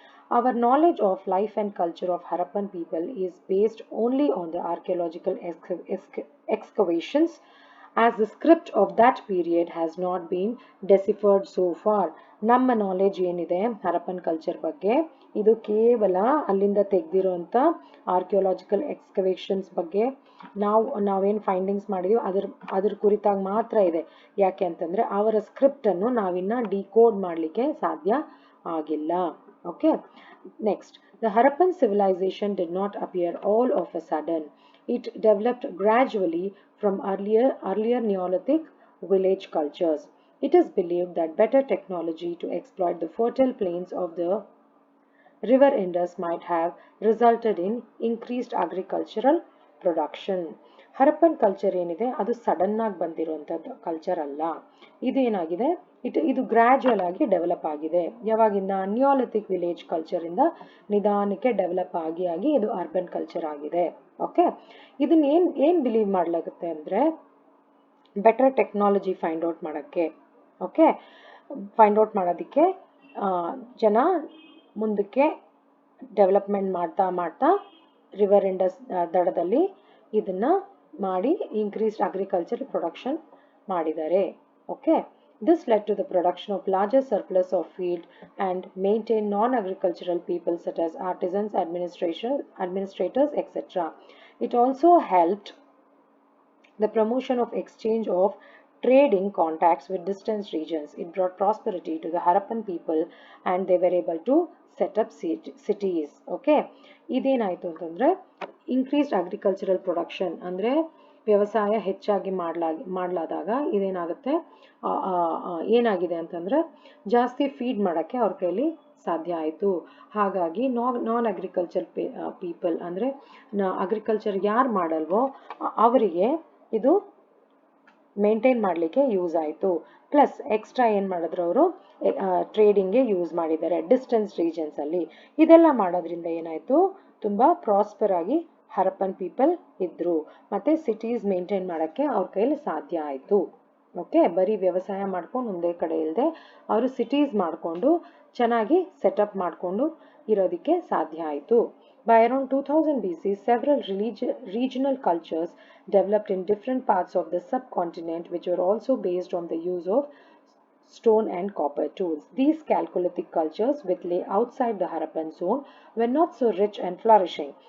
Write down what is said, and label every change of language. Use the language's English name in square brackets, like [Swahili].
[English] Our knowledge of life and culture of Harappan people is based only on the archaeological excavations, as the script of that period has not been deciphered so far. [Kannada] ನಮ್ಮ knowledge ಏನಿದೆ Harappan culture ಬಗ್ಗೆ ಇದು ಕೇವಲ ಅಲ್ಲಿಂದ ತೆಗೆದಿರುವಂಥ archaeological excavations ಬಗ್ಗೆ ನಾವೇನು findings ಮಾಡಿದೀವಿ ಅದ್ರ ಕುರಿತಾಗಿ ಮಾತ್ರ ಇದೆ. ಯಾಕೆ ಅಂತಂದ್ರೆ ಅವರ ಸ್ಕ್ರಿಪ್ಟನ್ನು ನಾವಿನ್ನ ಡಿಕೋಡ್ ಮಾಡಲಿಕ್ಕೆ ಸಾಧ್ಯ ಆಗಿಲ್ಲ. [English] Okay, next, the Harappan civilization did not appear all of a sudden. It developed gradually from earlier Neolithic village cultures. It is believed that better technology to exploit the fertile plains of the river Indus might have resulted in increased agricultural production. [Kannada] Harappan culture ಏನಿದೆ ಅದು sudden ಆಗಿ ಬಂದಿರುವಂಥದ್ದು culture ಅಲ್ಲ. ಇದೇನಾಗಿದೆ, ಇದು gradual ಆಗಿ develop ಆಗಿದೆ. ಯಾವಾಗಿಂದ? Neolithic village culture ಇಂದ ನಿಧಾನಕ್ಕೆ ಡೆವಲಪ್ ಆಗಿ ಇದು ಅರ್ಬನ್ ಕಲ್ಚರ್ ಆಗಿದೆ. ಓಕೆ, ಇದನ್ನ ಏನ್ ಬಿಲೀವ್ ಮಾಡ್ಲಾಗುತ್ತೆ ಅಂದ್ರೆ ಬೆಟರ್ ಟೆಕ್ನಾಲಜಿ ಫೈಂಡ್ ಔಟ್ ಮಾಡೋಕ್ಕೆ. ಓಕೆ, ಫೈಂಡ್ ಔಟ್ ಮಾಡೋದಕ್ಕೆ ಜನ ಮುಂದಕ್ಕೆ ಡೆವಲಪ್ಮೆಂಟ್ ಮಾಡ್ತಾ ರಿವರ್ ಇಂಡಸ್ ದಡದಲ್ಲಿ ಇದನ್ನ ಮಾಡಿ ಇನ್ಕ್ರೀಸ್ಡ್ ಅಗ್ರಿಕಲ್ಚರ್ ಪ್ರೊಡಕ್ಷನ್ ಮಾಡಿದ್ದಾರೆ. [English] Okay, this led to the production of larger surplus of field and maintained non-agricultural people such as artisans, administrators, etc. It also helped the promotion of exchange of trading contacts with distant regions. It brought prosperity to the Harappan people and they were able to set up cities. [Kannada] Okay, ಇದೇನಾಯಿತು ಅಂತಂದರೆ increased agricultural production ಅಂದರೆ ವ್ಯವಸಾಯ ಹೆಚ್ಚಾಗಿ ಮಾಡಲಾದಾಗ ಇದೇನಾಗುತ್ತೆ, ಏನಾಗಿದೆ ಅಂತಂದರೆ ಜಾಸ್ತಿ feed ಮಾಡೋಕ್ಕೆ ಅವ್ರ ಕೈಲಿ ಸಾಧ್ಯ ಆಯಿತು. ಹಾಗಾಗಿ ನಾನ್ ಅಗ್ರಿಕಲ್ಚರ್ ಪೀಪಲ್ ಅಂದರೆ ಅಗ್ರಿಕಲ್ಚರ್ ಯಾರು ಮಾಡಲ್ವೋ ಅವರಿಗೆ ಇದು ಮೇಂಟೈನ್ ಮಾಡಲಿಕ್ಕೆ ಯೂಸ್ ಆಯಿತು. ಪ್ಲಸ್ ಎಕ್ಸ್ಟ್ರಾ ಏನು ಮಾಡಿದ್ರು ಅವರು ಟ್ರೇಡಿಂಗ್ಗೆ ಯೂಸ್ ಮಾಡಿದ್ದಾರೆ ಡಿಸ್ಟೆನ್ಸ್ ರೀಜನ್ಸಲ್ಲಿ. ಇದೆಲ್ಲ ಮಾಡೋದ್ರಿಂದ ಏನಾಯಿತು, ತುಂಬ ಪ್ರಾಸ್ಪರ್ ಆಗಿ ಹರಪ್ಪನ್ ಪೀಪಲ್ ಇದ್ರು ಮತ್ತು ಸಿಟೀಸ್ ಮೇಂಟೈನ್ ಮಾಡೋಕ್ಕೆ ಅವ್ರ ಕೈಲಿ ಸಾಧ್ಯ ಆಯಿತು. ಓಕೆ, ಬರೀ ವ್ಯವಸಾಯ ಮಾಡ್ಕೊಂಡು ಒಂದೇ ಕಡೆ ಇಲ್ಲದೆ ಅವರು ಸಿಟೀಸ್ ಮಾಡಿಕೊಂಡು ಚೆನ್ನಾಗಿ ಸೆಟಪ್ ಮಾಡಿಕೊಂಡು ಇರೋದಕ್ಕೆ ಸಾಧ್ಯ ಆಯಿತು. [English] By around 2000 BC, several regional cultures developed in different parts of the subcontinent which were also based on the use of stone and copper tools. These Chalcolithic cultures, which lay outside the Harappan zone, were not so rich and flourishing.